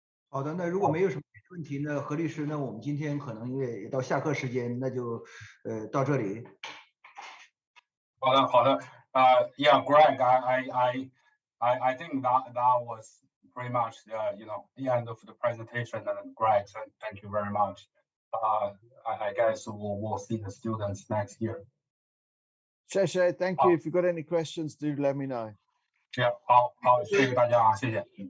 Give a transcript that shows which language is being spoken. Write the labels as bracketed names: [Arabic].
[Chinese] 好的，那如果没有什么问题呢，何律师呢，我们今天可能也到下课时间，那就到这里。好的。 [English] Yeah, Greg, I think that was pretty much the end of the presentation. And Greg, thank you very much. I guess we'll see the students next year. Sheshe, thank you. If you've got any questions, do let me know. [Chinese] Yeah, 好，谢谢大家谢谢。